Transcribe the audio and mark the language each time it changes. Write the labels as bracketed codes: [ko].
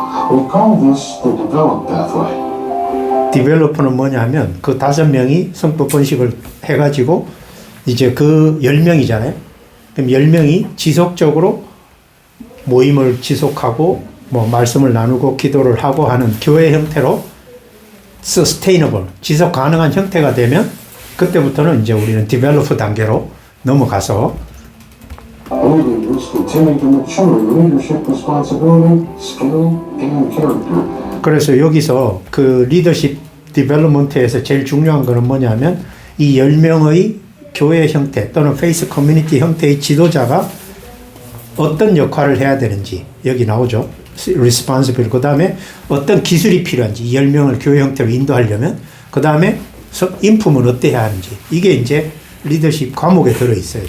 [en] We call this the develop pathway. [ko] 디벨로퍼는 뭐냐 하면 그 5명이 성법 번식을 해가지고 이제 그 10명이잖아요. 그럼 10명이 지속적으로 모임을 지속하고 뭐 말씀을 나누고 기도를 하고 하는 교회 형태로 sustainable, 지속 가능한 형태가 되면 그때부터는 이제 우리는 디벨로퍼 단계로 넘어가서 [en] Leaders continue to mature leadership responsibility, skill, and character. [ko] 그래서 여기서 그 리더십 디벨롭먼트에서 제일 중요한 거는 뭐냐면 이 10명의 교회 형태 또는 페이스 커뮤니티 형태의 지도자가 어떤 역할을 해야 되는지 여기 나오죠. [en] responsible. [ko] 그 다음에 어떤 기술이 필요한지 이 10명을 교회 형태로 인도하려면 그 다음에 인품은 어때야 하는지 이게 이제 리더십 과목에 들어있어요.